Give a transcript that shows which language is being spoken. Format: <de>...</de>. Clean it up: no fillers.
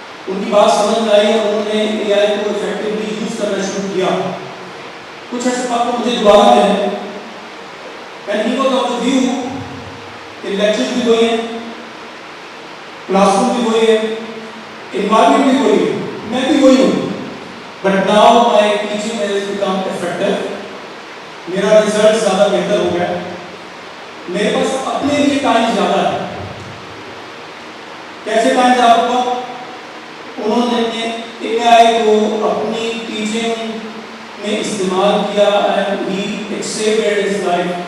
<hi>उनकी बात समझ में आई और उन्होंने एआई को इफेक्टिवली यूज करना शुरू किया। कुछ ऐसे बात मुझे दोबारा दें,</hi> <en>and he was of the view</en> <hi>कि लेक्चर्स भी वही हैं, क्लासरूम भी वही है, एनवायरनमेंट भी वही है, मैं भी वही हूँ,</hi> <en>But now my teaching has become effective.</en> <hi>मेरा रिजल्ट ज़्यादा बेहतर हो गया, मेरे पास अपने लिए टाइम ज़्यादा है। कैसे टाइम ज़्यादा हुआ? उन्होंने AI को अपनी टीचिंग में इस्तेमाल किया</hi> <en>and it saved his life.</en>